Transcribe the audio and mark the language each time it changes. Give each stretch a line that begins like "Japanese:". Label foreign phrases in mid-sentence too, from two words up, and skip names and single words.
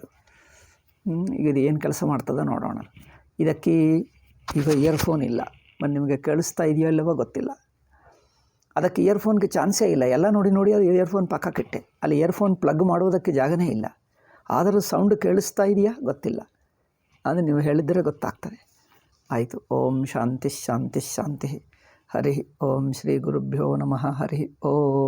Kannada: ಈಗ ಇದು ಏನು ಕೆಲಸ ಮಾಡ್ತದೋ ನೋಡೋಣ. ಇದಕ್ಕೆ ಈಗ ಇಯರ್ಫೋನ್ ಇಲ್ಲ. ನಿಮಗೆ ಕೇಳಿಸ್ತಾ ಇದೆಯೋ ಇಲ್ಲವೋ ಗೊತ್ತಿಲ್ಲ. ಅದಕ್ಕೆ ಇಯರ್ಫೋನ್ಗೆ ಚಾನ್ಸೇ ಇಲ್ಲ. ಎಲ್ಲ ನೋಡಿ ಅದು ಇಯರ್ಫೋನ್ ಪಕ್ಕಕ್ಕಿಟ್ಟೆ. ಅಲ್ಲಿ ಇಯರ್ಫೋನ್ ಪ್ಲಗ್ ಮಾಡುವುದಕ್ಕೆ ಜಾಗನೇ ಇಲ್ಲ. ಆದರೂ ಸೌಂಡ್ ಕೇಳಿಸ್ತಾ ಇದೆಯಾ ಗೊತ್ತಿಲ್ಲ. ಅಂದರೆ ನೀವು ಹೇಳಿದರೆ ಗೊತ್ತಾಗ್ತದೆ. ಆಯಿತು.
Sanskrit: ಓಂ ಶಾಂತಿ ಶಾಂತಿ ಶಾಂತಿ. ಹರಿ ಓಂ ಶ್ರೀ ಗುರುಭ್ಯೋ ನಮಃ. ಹರಿ ಓಂ.